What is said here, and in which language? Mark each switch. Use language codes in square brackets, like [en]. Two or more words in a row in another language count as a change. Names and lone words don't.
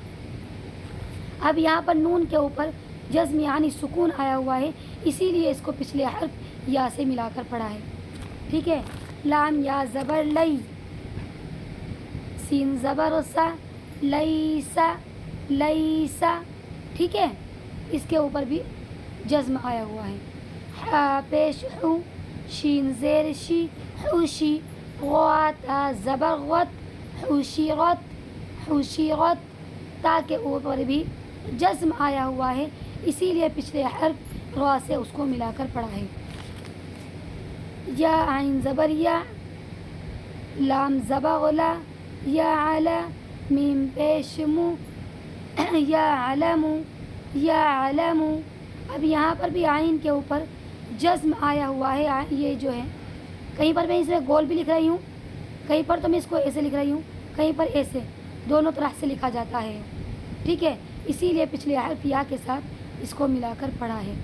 [ur] اب یہاں پر نون کے اوپر جزم یعنی سکون آیا ہوا ہے، اسی لیے اس کو پچھلے حرف یا سے ملا کر پڑھا ہے، ٹھیک ہے۔ لام یا زبر لئی، سین زبر سا، لیسا لیسا، ٹھیک ہے، اس کے اوپر بھی جزم آیا ہوا ہے۔ حا پیش حو، شین زیر شی، حوشی، غوا تا زبر غت، حوشیرت حوشیرت، تا کے اوپر بھی جزم آیا ہوا ہے، اسی لیے پچھلے حرف را سے اس کو ملا کر پڑھا ہے۔ یا عین زبر یا، لام زبر لا، یا علا، میم پیش مو، یا علمو یا علمو، اب یہاں پر بھی عین کے اوپر جزم آیا ہوا ہے، یہ جو ہے کہیں پر میں اسے گول بھی لکھ رہی ہوں، کہیں پر تو میں اس کو ایسے لکھ رہی ہوں، کہیں پر ایسے، دونوں طرح سے لکھا جاتا ہے، ٹھیک ہے، اسی لیے پچھلے حرف یا کے ساتھ اس کو ملا کر پڑھا ہے۔